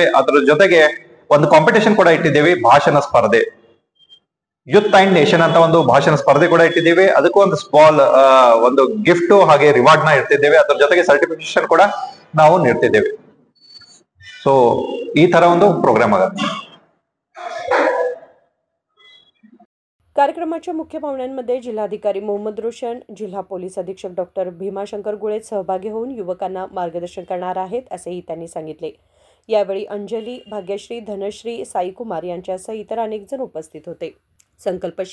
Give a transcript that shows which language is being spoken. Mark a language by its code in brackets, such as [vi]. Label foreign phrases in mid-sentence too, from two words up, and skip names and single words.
[kn] ಅದರ ಜೊತೆಗೆ ಒಂದು ಕಾಂಪಿಟೇಷನ್ ಕೂಡ ಇಟ್ಟಿದ್ದೀವಿ, ಭಾಷಣ ಸ್ಪರ್ಧೆ, ಯೂತ್ ಅಂಡ್ ನೇಷನ್ ಅಂತ ಒಂದು ಭಾಷಣ ಸ್ಪರ್ಧೆ ಕೂಡ ಇಟ್ಟಿದ್ದೀವಿ। ಅದಕ್ಕೂ ಒಂದು ಸ್ಮಾಲ್ ಒಂದು ಗಿಫ್ಟ್ ಹಾಗೆ ರಿವಾರ್ಡ್ ನ ಇಡ್ತಿದ್ದೇವೆ। ಅದರ ಜೊತೆಗೆ ಸರ್ಟಿಫಿಕೇಶನ್ ಕೂಡ ನಾವು ನೀಡ್ತಿದ್ದೇವೆ। ಸೊ ಈ ತರ ಒಂದು ಪ್ರೋಗ್ರಾಮ್ ಆಗುತ್ತೆ। [mr] कार्यक्रमाच्या मुख्य पाहुण्यांमध्ये जिल्हाधिकारी मोहम्मद रोशन, जिल्हा पोलीस अधीक्षक डॉक्टर भीमाशंकर गुळेद सहभागी होऊन युवकांना मार्गदर्शन करणार आहेत, असेही त्यांनी सांगितले। यावेळी अंजली, भाग्यश्री, धनश्री, साईकुमार यांच्यासह इतर अनेक जण उपस्थित होते।